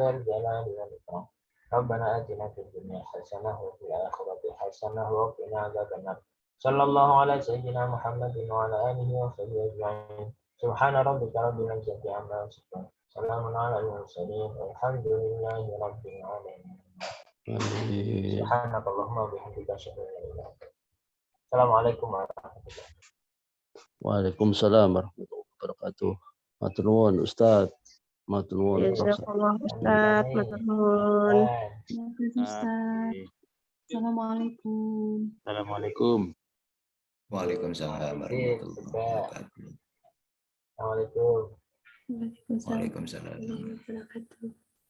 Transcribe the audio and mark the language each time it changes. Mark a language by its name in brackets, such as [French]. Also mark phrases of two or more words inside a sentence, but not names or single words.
[Arabic] الجلال والإكرام ربنا آتنا في الدنيا حسنة وفي الآخرة حسنة وقنا عذاب النار صلى الله على سيدنا محمد وعلى آله وصحبه أجمعين سبحان ربك رب العزة عما يصفون سلام على المرسلين والحمد لله رب العالمين سبحانك اللهم وبحمدك أشهد أن لا إله إلا أنت السلام عليكم ورحمة الله وعليكم السلام ورحمة الله وبركاته. [Javanese] Matur nuwun Ustaz. Matur nuwun Profesor. Jazakallah Ustaz, matur nuwun. [Arabic] Ustaz. Assalamualaikum. Assalamualaikum. وعليكم السلام ورحمة الله وبركاته. Assalamualaikum. Waalaikumsalam. Waalaikumsalam. ورحمة الله وبركاته.